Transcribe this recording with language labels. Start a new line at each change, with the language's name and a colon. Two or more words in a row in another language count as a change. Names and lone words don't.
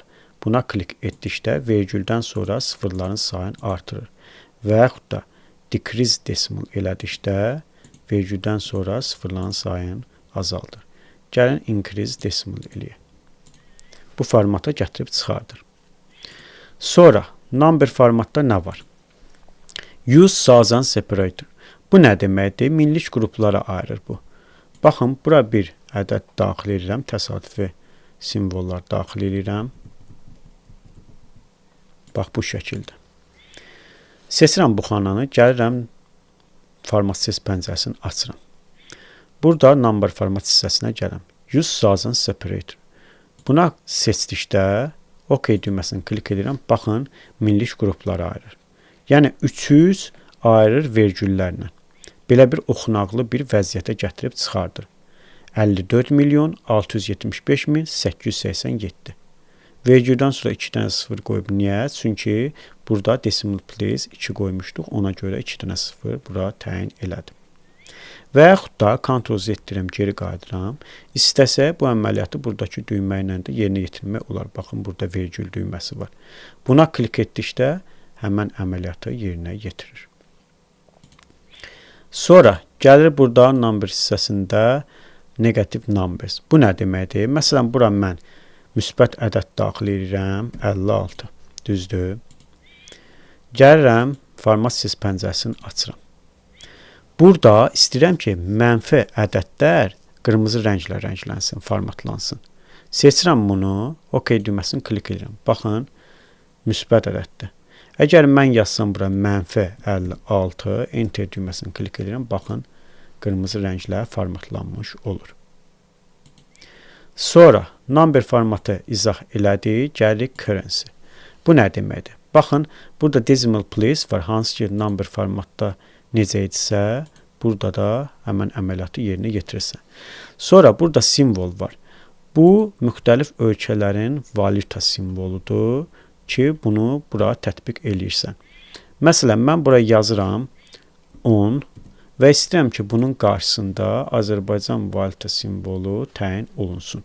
Azerbaijani: Buna klik etdikdə vergüldən sonra sıfırların sayını artırır. Və yaxud da
English: decrease decimal
Azerbaijani: elədikdə vergüldən sonra sıfırların sayını azaldır. Gəlin
English: increase decimal
Azerbaijani: eləyək. Bu formata gətirib çıxardır. Sonra
English: number formatda
Azerbaijani: nə var?
English: Use thousand separator.
Azerbaijani: Bu nə deməkdir? Minlik qruplara ayırır bu. Baxın, bura bir ədəd daxil edirəm. Təsadüfi simvollar daxil edirəm. Bax bu şəkildə. Seçirəm bu xananı. Gəlirəm
English: format ses
Azerbaijani: pəncərəsini açıram. Burada
English: number format
Azerbaijani: hissəsinə gələm.
English: Use thousand separator.
Azerbaijani: Buna seçdikdə OK düyməsini klik edirəm. Baxın, minlik qruplara ayırır. Yəni 300 ayırır vergüllərlə. Belə bir oxunaqlı bir vəziyyətə gətirib çıxardır. 54.675.887. Vergüldən sonra 2 dənə sıfır qoyub. Niyə? Çünki burada
English: decimal place
Azerbaijani: 2 qoymuşduq. Ona görə 2 dənə sıfır bura təyin elədim. Və yaxud da Ctrl+Z deyirəm, geri qayıdıram. İstəsə bu əməliyyatı buradakı düymə ilə də yerinə yetirmək olar. Baxın, burada vergül düyməsi var. Buna klik etdikdə həmən əməliyyatı yerinə yetirir. Sonra gəlir burada number hissəsində
English: negative numbers.
Azerbaijani: Bu nə deməkdir? Məsələn, bura mən müsbət ədəd daxil edirəm, 56. Düzdür. Gəlirəm,
English: format ses
Azerbaijani: pəncərəsini açıram. Burada istəyirəm ki, mənfi ədədlər qırmızı rənglə rənglənsin, formatlansın. Seçirəm bunu, OK düyməsini klik edirəm. Baxın, müsbət ədəddir. Əgər mən yazsam bura mənfi 56, enter düyməsini klik edirəm. Baxın, qırmızı rənglə formatlanmış olur. Sonra
English: number formatı
Azerbaijani: izah elədik, gəlirik currency. Bu nə deməkdir? Baxın, burada
English: decimal place
Azerbaijani: var, hansı ki
English: number formatda
Azerbaijani: necə etsə, burada da həmən əməliyyatı yerinə yetirirsən. Sonra burada simvol var. Bu, müxtəlif ölkələrin valyuta simvoludur ki, bunu bura tətbiq eləyirsən. Məsələn, mən bura yazıram 10 və istəyirəm ki, bunun qarşısında Azərbaycan valyuta simvolu təyin olunsun.